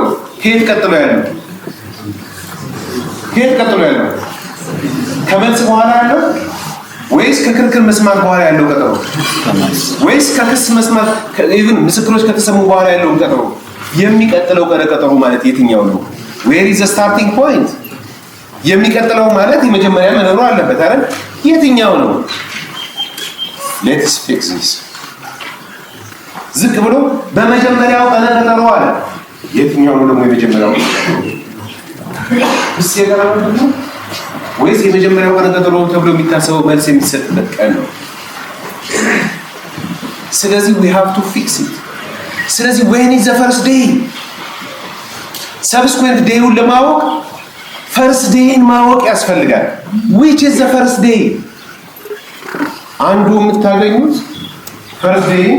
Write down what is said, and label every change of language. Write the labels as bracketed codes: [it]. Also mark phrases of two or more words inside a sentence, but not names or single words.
[am] ከየት ቀጥሎ ያለው? ከመልስ በኋላ ያለው ወይስ ከክርክር መስማት በኋላ ያለው ቀጠሮ? ወይስ ከክስ መስማት ኢቭን ምስክሮች ከተሰሙ በኋላ ያለው ቀጠሮ? የሚቀጥለው ቀነ ቀጠሮ ማለት የትኛው ነው? [en] where is the starting point? [am] የሚቀጥለው ማለት የመጀመሪያ መኖር አለበት አይደል? የትኛው ነው? [en] let's fix this። [am] ዝቅ ብሎ በመጀመሪያው ቀነ ቀጠሮ አለ። የትኛው ነው ደግሞ የመጀመሪያው? እስ የጋራው ነው ወይስ የመጀመሪያው ቀነ ቀጠሮ ተብሎ የሚታሰበው መልስ የሚሰጥበት ቀን ነው? [en] ስለዚህ we have to fix it። ስለዚህ when is the first day? subsequent day-ውን ለማወቅ first day-ን [am] ማወቅ ያስፈልጋል። [en] which is the first day? [am] አንዱ የምታገኙት [en] first day